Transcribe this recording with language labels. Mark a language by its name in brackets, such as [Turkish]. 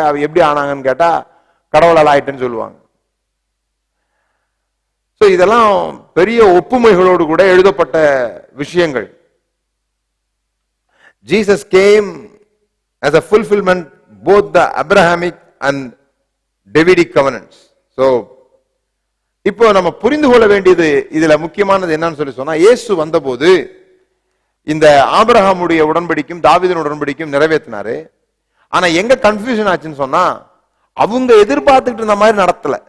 [Tamil] அவ எப்படி ஆனாங்கன்னு கேட்டா கடவுளால் ஆயிட்டுன்னு சொல்லுவாங்க. இதெல்லாம் பெரிய ஒப்புமைகளோடு கூட எழுதப்பட்ட விஷயங்கள். [English] Jesus came as a fulfillment both the Abrahamic and Davidic covenants. [Tamil] So இப்போ நம்ம புரிந்து கொள்ள வேண்டியது இதுல முக்கியமானது என்னன்னு சொல்லி சொன்னா, இயேசு வந்தபோது இந்த ஆபிரகாமுடைய உடன்படிக்கும் தாவீதின் உடன்படிக்கும் நிறைவேற்றினாரு. ஆனா எங்க கன்ஃபியூஷன் ஆச்சுன்னு சொன்னா, அவங்க எதிர்பார்த்துட்டு இருந்த மாதிரி நடத்தல.